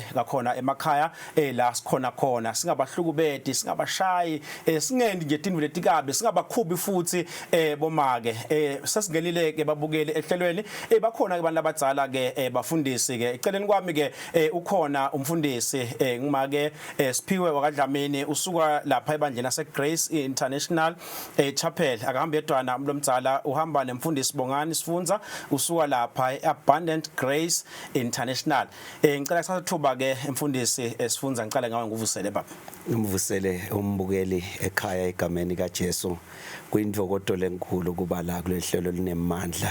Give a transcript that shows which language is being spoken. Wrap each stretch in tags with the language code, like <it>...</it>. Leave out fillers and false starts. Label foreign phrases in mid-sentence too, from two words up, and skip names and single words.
<ss>ngakhona emakhaya la sikhona khona singabahlukubedi singabashayi singendi nje tindlu letikabe singabakhubi futhi bomake sesingenile ke babukele ehlelweni bakhona ke abantu abadzala ke bafundisi ke eceleni kwami ke ukhona umfundisi ngimake Siphiwe wakadlamini usuka lapha ebandleni lase Grace International Chapel akahamba edwana lomdzala uhamba nemfundisi Bongani Sifunza usuka lapha Abundant Grace International. Ngicela kusathuba ke emfundisi Sifunza ngicela ngawe nguvusele baba. Ngimvusele umbukeli ekhaya egameni kaJesu kuyindvokodo lenkulu kuba la kulehlelo linemandla.</ss>